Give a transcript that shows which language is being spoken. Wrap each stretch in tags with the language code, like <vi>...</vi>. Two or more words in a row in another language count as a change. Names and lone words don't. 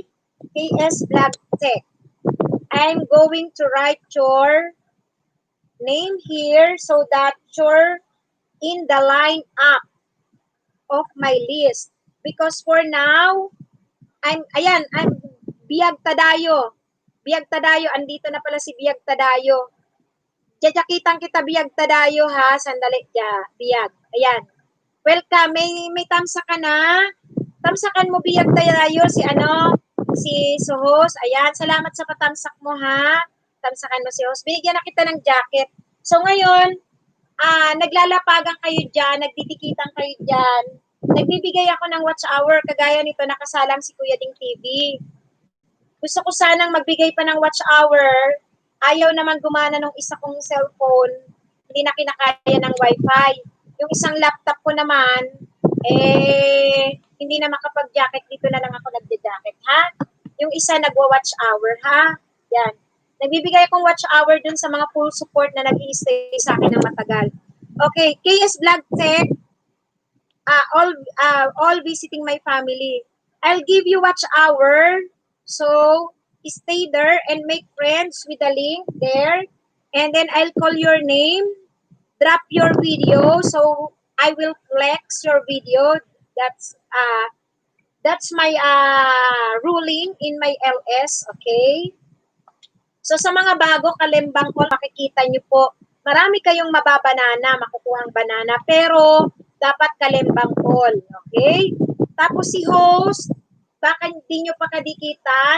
<en>KS Vlog Tech. I'm going to write your name here so that you're in the lineup of my list. Because for now, I'm Biyag Tadayo. Biyag Tadayo,</en> <tl>andito na pala si Biyag Tadayo. Jajakitan kita Biyag Tadayo ha, sandali Biyag. Ayan. Welcome, may tamsa ka na. Tamsakan mo Biyag Tadayo si Suhos. Ayan, salamat sa patamsak mo ha. Tamsakan mo si Suhos. Binigyan na kita ng jacket. So ngayon, naglalapagan kayo diyan, nagdidikitan kayo diyan. Nagbibigay ako ng</tl> <en>watch hour,</en> <tl>kagaya nito, nakasalang si Kuya Ding TV. Gusto ko sanang magbigay pa ng</tl> <en>watch hour.</en> <tl>Ayaw naman gumana ng isa kong cellphone. Hindi na kinakaya ng wifi. Yung isang laptop ko naman, hindi na makapag-jacket. Dito na lang ako nagde-jacket, ha? Yung isa nagwa-watch hour, ha? Yan. Nagbibigay akong</tl> <en>watch hour</en> <tl>dun sa mga</tl> <en>full support</en> <tl>na nag-i-stay sa akin ng matagal.</tl> <en>Okay, KS Vlog Tech, all visiting my family. I'll give you watch hour. So, stay there and make friends with the link there. And then I'll call your name. Drop your video. So, I will flex your video. That's my ruling in my LS. Okay?</en> <tl>So, sa mga bago, kalembang ko, makikita nyo po, marami kayong mababanana, makukuhang banana. Pero, dapat kalembang call. Okay? Tapos si host, baka hindi nyo pa kadikitan.</tl>